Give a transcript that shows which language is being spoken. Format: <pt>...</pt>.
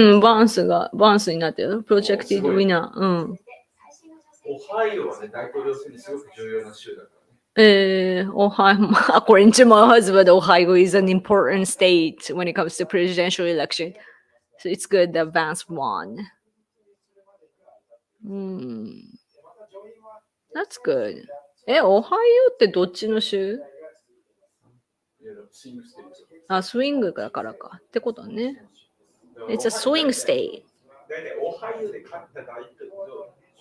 <ja>バーンスになってる。プロジェクティドウィナー。オハイオはね、大統領選にすごく重要な州だからね。</ja> <en>Ohio, according to my husband, Ohio is an important state when it comes to presidential election. So it's good that Vance won. That's good.</en> <ja>オハイオってどっちの州？スイングステート。スイングだからか。ってことね。</ja> <en>It's a swing state.</en> <ja>大体オハイオで勝った大統領。</ja>